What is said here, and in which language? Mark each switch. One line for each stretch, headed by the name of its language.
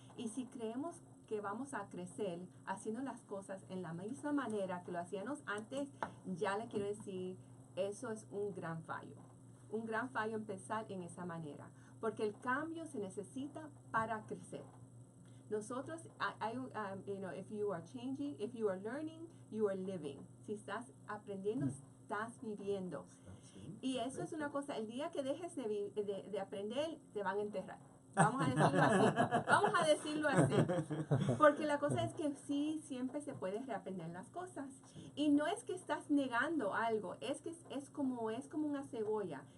Spanish: Y si creemos que vamos a crecer haciendo las cosas en la misma manera que lo hacíamos antes, ya le quiero decir, eso es un gran fallo. Un gran fallo empezar en esa manera, porque el cambio se necesita para crecer.
English: Nosotros, if you are changing, if you are learning, you are living.
Spanish: Si estás aprendiendo, estás viviendo. Y eso es una cosa, el día que dejes de aprender, te van a enterrar. Vamos a decirlo así. Porque la cosa es que sí, siempre se puede reaprender las cosas. Y no es que estás negando algo, es que es como una cebolla.